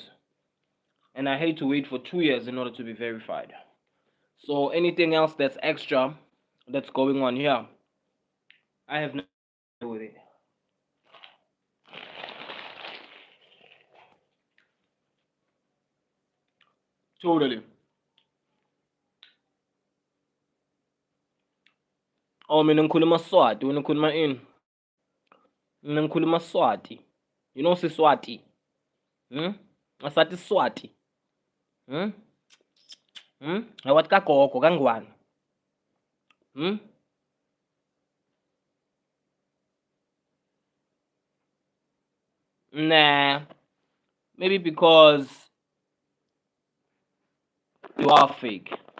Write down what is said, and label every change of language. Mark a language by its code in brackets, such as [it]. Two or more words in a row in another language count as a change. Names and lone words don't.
[en] And I hate to wait for 2 years in order to be verified. So anything else that's extra that's going on here, I have nothing to do with it. Totally. [ss] Oh, mina ngikhuluma Swati, wena ukhuluma ini? Mina ngikhuluma Swati. [en] You know Siswati? [ss] Asathi Swati. Awathi kagogo kangwane. [en] Nah. Maybe because you are fake.